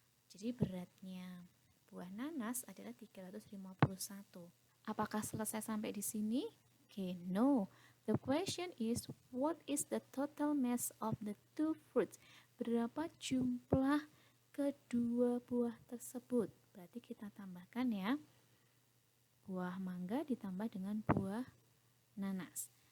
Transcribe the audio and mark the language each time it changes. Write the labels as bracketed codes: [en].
[id] Jadi beratnya buah nanas adalah 351. Apakah selesai sampai di sini? [en] Okay, no. The question is, what is the total mass of the two fruits? [id] Berapa jumlah kedua buah tersebut? Berarti kita tambahkan ya. Buah mangga ditambah dengan buah nanas.